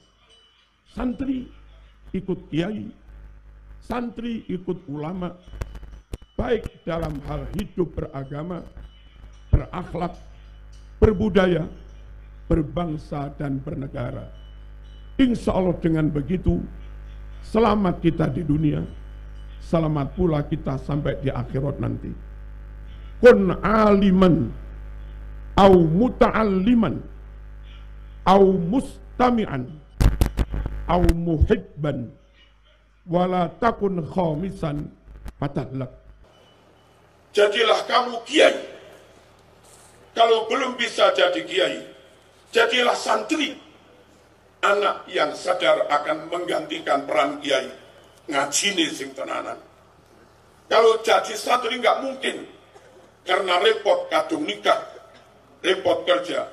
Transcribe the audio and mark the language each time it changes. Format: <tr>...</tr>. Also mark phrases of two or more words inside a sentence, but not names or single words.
<id>Santri ikut kiai, santri ikut ulama, baik dalam hal hidup beragama, berakhlak, berbudaya, berbangsa dan bernegara.</id> <ar>إن شاء الله</ar> <id>dengan begitu, selamat kita di dunia, selamat pula kita sampai di akhirat nanti.</id> <ar>كن عالما، أو متعلما، أو مستمعا، أو محبا، ولا تكن خامسا فتهلك.</ar> <id>Jadilah kamu kiai. Kalau belum bisa jadi kiai, jadilah santri. Anak yang sadar akan menggantikan peran kiai,</id> <jv>ngajine sing tenanan.</jv> <id>Kalau jadi santri nggak mungkin, karena repot kadung nikah, repot kerja.</id>